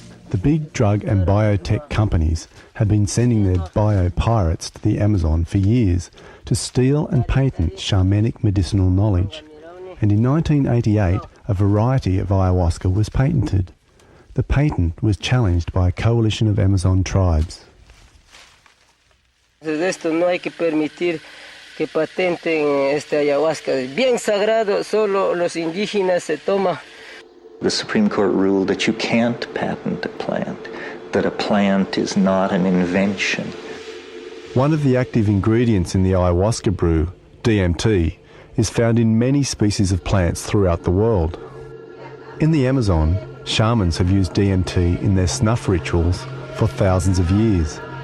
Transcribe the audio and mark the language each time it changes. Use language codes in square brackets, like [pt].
[en] The big drug and biotech companies have been sending their bio-pirates to the Amazon for years to steal and patent shamanic medicinal knowledge. And in 1988, a variety of ayahuasca was patented. The The patent was challenged by a coalition of Amazon tribes. [es] Esto no hay que permitir que patenten ayahuasca. Es bien sagrado, solo los indígenas se toman. [en] The Supreme Court ruled that you can't patent a plant, that a plant is not an invention. One of the active ingredients in the ayahuasca brew, DMT, is found in many species of plants throughout the world. In the Amazon, shamans have used DMT in their snuff rituals for thousands of years.